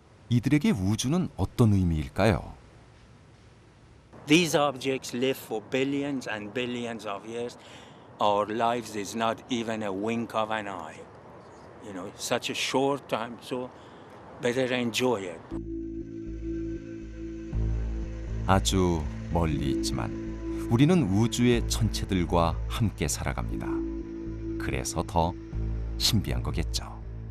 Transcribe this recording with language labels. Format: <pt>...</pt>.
<ko>이들에게 우주는 어떤 의미일까요?</ko> <en>These objects live for billions and billions of years. Our lives is not even a wink of an eye. You know, such a short time, so better enjoy it.</en> <ko>아주 멀리 있지만 우리는 우주의 천체들과 함께 살아갑니다. 그래서 더 신비한 거겠죠.</ko>